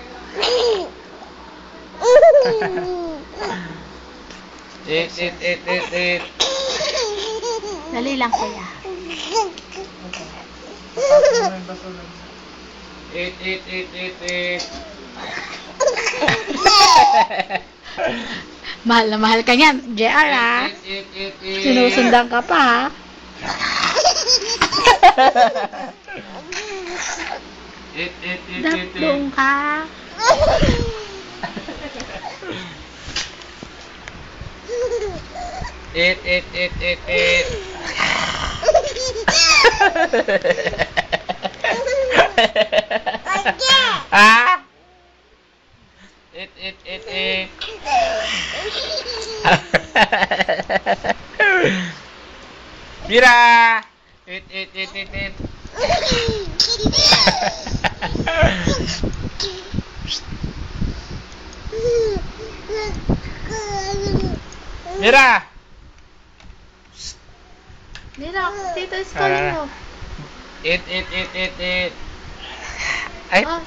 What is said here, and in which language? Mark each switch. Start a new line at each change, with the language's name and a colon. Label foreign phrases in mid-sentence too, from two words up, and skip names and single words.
Filipino: It, it, it, it, it. Dali lang, kuya. It, it, it, it, it. Mahal na mahal ka niyan. JR, ha? It, it, it, it. Sinusundan ka pa, ha? It, it, it, it, it. Daplong ka. It, it, it, it, it. Ah? It, it, it, it. Mira! It, it, it, it, it. Mira!
English: Mira, Tito is calling mo. It, it, it, it, it. Ay!